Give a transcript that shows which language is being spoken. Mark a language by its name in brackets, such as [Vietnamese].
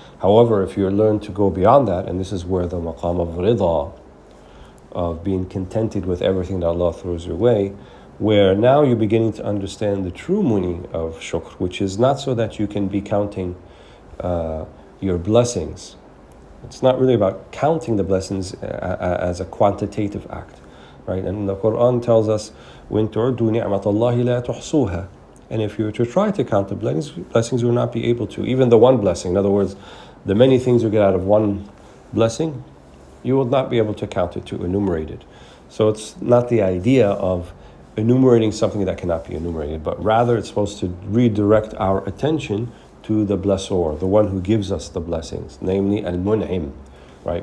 [English] However, if you learn to go beyond that, and this is where the maqam of rida, of being contented with everything that Allah throws your way, where now you're beginning to understand the true meaning of shukr, which is not so that you can be counting your blessings. It's not really about counting the blessings as a quantitative act, right? And the Quran tells us, [Arabic] وَإِن تُعُدُّوا نِعْمَةَ اللَّهِ لَا تُحْصُوهَا. [English] And if you were to try to count the blessings, you will not be able to. Even the one blessing, in other words, the many things you get out of one blessing, you will not be able to count it, to enumerate it. So it's not the idea of enumerating something that cannot be enumerated, but rather it's supposed to redirect our attention to the blessor, the one who gives us the blessings, namely Al-Mun'im, right?